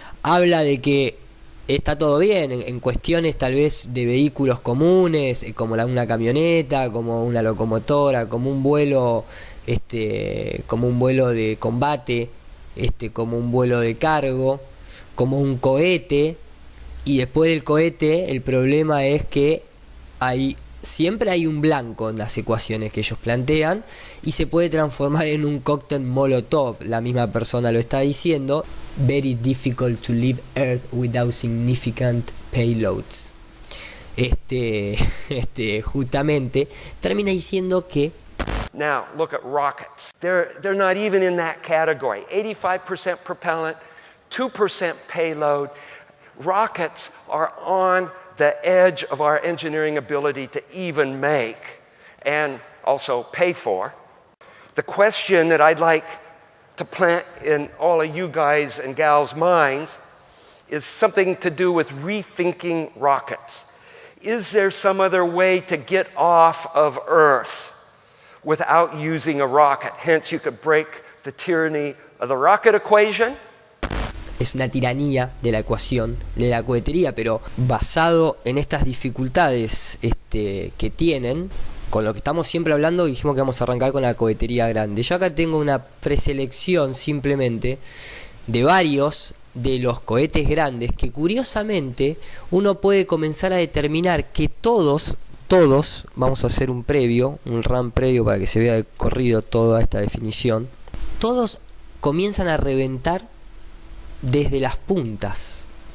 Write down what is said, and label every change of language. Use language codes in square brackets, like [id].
[es] Habla de que está todo bien en cuestiones tal vez de vehículos comunes, como una camioneta, como una locomotora, como un vuelo, como un vuelo de combate, como un vuelo de cargo, como un cohete. Y después del cohete, el problema es que siempre hay un blanco en las ecuaciones que ellos plantean y se puede transformar en un cóctel molotov. La misma persona lo está diciendo. [en] Very difficult to leave Earth without significant payloads. [es] Justamente termina diciendo que [en] now look at rockets. They're not even in that category. 85% propellant, 2% payload. Rockets are on the edge of our engineering ability to even make and also pay for. The question that I'd like to plant in all of you guys and gals' minds is something to do with rethinking rockets. Is there some other way to get off of Earth without using a rocket? Hence, you could break the tyranny of the rocket equation. [es] Es una tiranía de la ecuación de la cohetería, pero basado en estas dificultades que tienen, con lo que estamos siempre hablando, dijimos que vamos a arrancar con la cohetería grande. Yo acá tengo una preselección simplemente de varios de los cohetes grandes que curiosamente uno puede comenzar a determinar que todos, vamos a hacer un run previo para que se vea de corrido toda esta definición, todos comienzan a reventar desde las puntas.